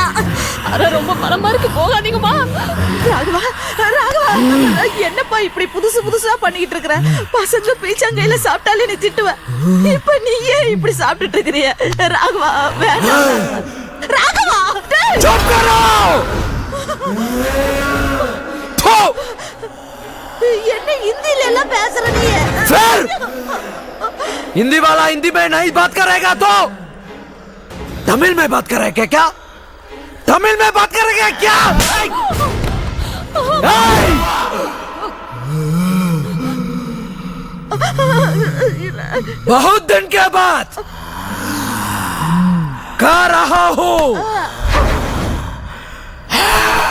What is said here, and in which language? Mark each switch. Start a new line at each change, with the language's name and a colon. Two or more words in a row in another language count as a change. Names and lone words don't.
Tamil: அட ரொம்ப பலமா இருக்கு, போகாதீங்கம்மா. ராகவா, ராகவா, என்னப்பா இப்படி புதுசு புதுசா பண்ணிட்டு இருக்கற? பசங்க பீச்சங்கையில சாப்பிட்டாலே நீ திட்டுவ. இப்ப நீ ஏன் இப்படி சாப்பிட்டுட்டு இருக்கறிய? ராகவா, வேண்டாம். ராகவா,
Hindi: चुप करो.
Tamil: என்ன हिंदीல எல்லாம் பேசுற நீ?
Hindi: फिर हिंदी वाला हिंदी में नहीं बात करेगा तो तमिल में बात करेगा क्या? तमिल में बात करेगा क्या? बहुत दिन के बाद खा रहा हूँ.